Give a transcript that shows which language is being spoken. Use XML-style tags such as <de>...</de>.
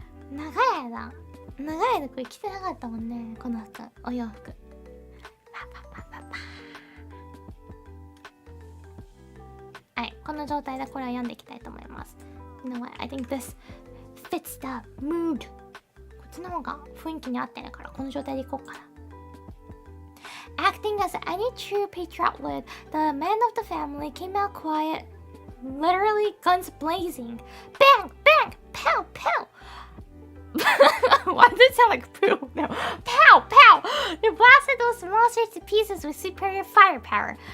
<ja>長い間これ着てなかったもんね、この服、お洋服。はい、この状態でこれを読んでいきたいと思います。</ja> <en>You know what? I think this fits the mood.</en> <ja>こっちの方が雰囲気に合ってるから、この状態でいこうかな。</ja> <en>Acting as any true patriot would, the men of the family came out quiet, literally guns blazing. Bang! Bang! Pow! Pow! Why does it sound like poo? No. Pow! Pow! They blasted those monsters to pieces with superior firepower.</en>